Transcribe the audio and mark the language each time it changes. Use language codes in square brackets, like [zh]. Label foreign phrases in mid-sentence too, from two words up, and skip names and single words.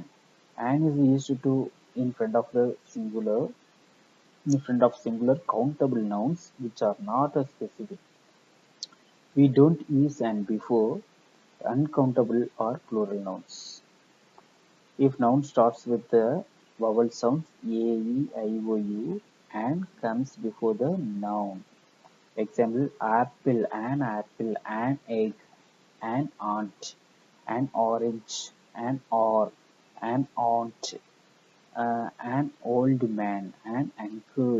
[en] An is used to in front of the singular, in front of singular countable nouns which are not a specific. We don't use an before uncountable or plural nouns. If noun starts with the vowel sounds a, e, I, o, u, and comes before the noun. Example, apple, an egg, an aunt, an orange, an or, an aunt, an old man, an uncle.